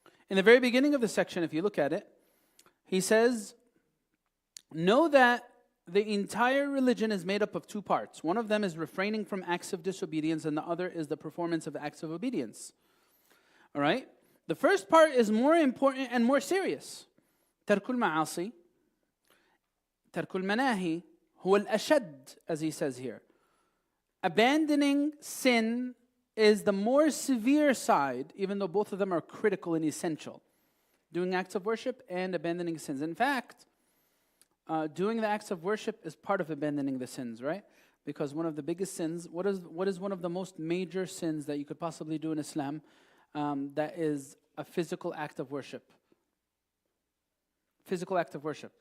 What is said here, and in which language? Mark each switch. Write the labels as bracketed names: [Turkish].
[English] In the very beginning of the section, if you look at it, he says, know that the entire religion is made up of two parts. One of them is refraining from acts of disobedience, and the other is the performance of acts of obedience. All right? The first part is more important and more serious. [Arabic] ترك المعاصي, ترك المناهي, هو الأشد, [English] as he says here. Abandoning sin is the more severe side, even though both of them are critical and essential. Doing acts of worship and abandoning sins. In fact, doing the acts of worship is part of abandoning the sins, right? Because one of the biggest sins, what is one of the most major sins that you could possibly do in Islam that is a physical act of worship? Physical act of worship.